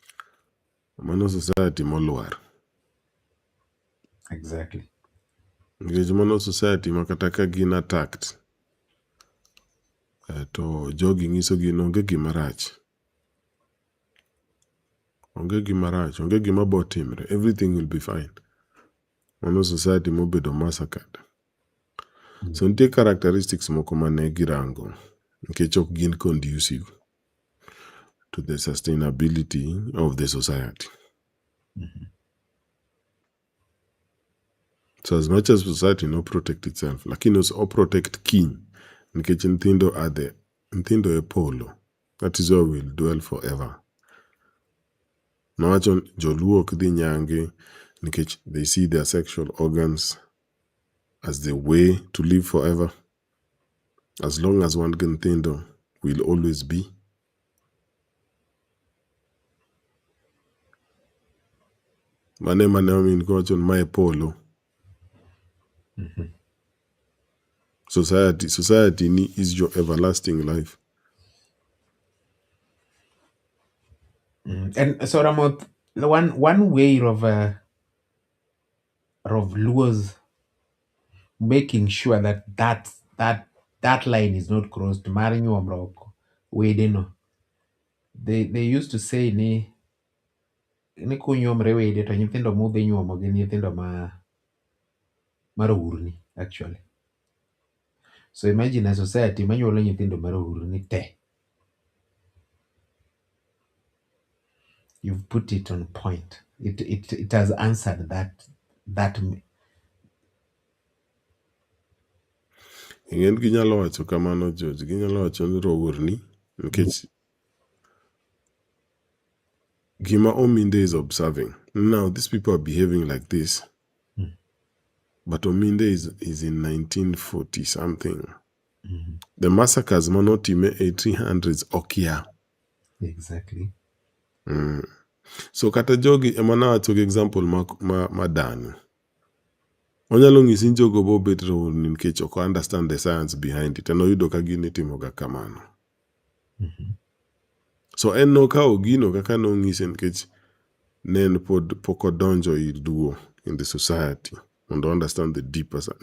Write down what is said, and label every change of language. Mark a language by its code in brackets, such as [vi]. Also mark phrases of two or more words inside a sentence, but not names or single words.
[luo] Mano society molwar. [en] Exactly. [luo] Nikech mano society makata ka gin [en] attacked to [luo] jogi ng'iso gin onge gima rach. Onge gima rach, onge gima botimre. [en] Everything will be fine. [luo] Mano society mobedo massacred. So nitie characteristics moko mane girango nikech ok gin [en] conducive to the sustainability of the society. So as much as society no protect itself, lakini also protect kiny. [luo] Nikech nthindo e polo. [en] That is where we will dwell forever. [luo] Nowacho joluo ok dhi nyange nikech [en] they see their sexual organs as the way to live forever. As long as one nthindo will always be. [luo] Mane omin kowacho mae polo. [en] Society ni is your everlasting life. And so Ramoth, one way of Luo's making sure that line is not crossed. They used to say [luo] ni kunyuomre wede to nyithindo mudhi nyuomo gi nyithindo marowurni actually. [en] So imagine a society [luo] manyuolo nyithindo marowurni te. [en] You've put it on point. It has answered that. [luo] Ing'en ginyalo wacho kamano George, ginyalo wacho ni rowurni nikech gima Ominde [en] is observing. Now these people are behaving like this. But Ominde is in 1940 something. The massacres [luo] manotime 1800s okia. [en] Exactly. [luo] So kata jogi emana wacho gi example ma dano. Onyalo ng'isi jogo bo bet rowurni nikech ok [en] understand the science behind it. [luo] Enoyudo ka gini timoga kamano. So en nokawo gino kaka nong'ise nikech ne en pod pok odonjo ir duo [en] in the society and understand the deeper side.